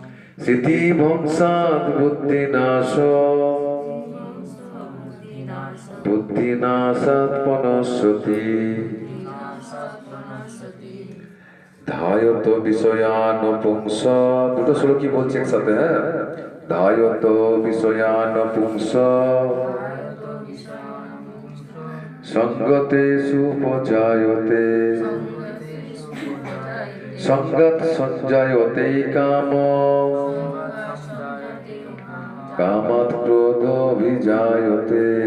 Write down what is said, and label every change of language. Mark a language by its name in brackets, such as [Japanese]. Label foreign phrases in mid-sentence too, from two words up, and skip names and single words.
[Sanskrit] স্মৃতি ভংসাৎ বুদ্ধিনাশ বুদ্ধিনাশাৎ পনশ্যতি ধায়ত বিষয়ান পুংস। [Bangla] দুটো শ্লোকই বলছি একসাথে, হ্যাঁ। [Sanskrit] ধায়ত বিষয়ান পুংস সঙ্গতেষু উপজায়তে সঙ্গত সঞ্জায়তে কাম কামাৎ ক্রোধোভিজায়তে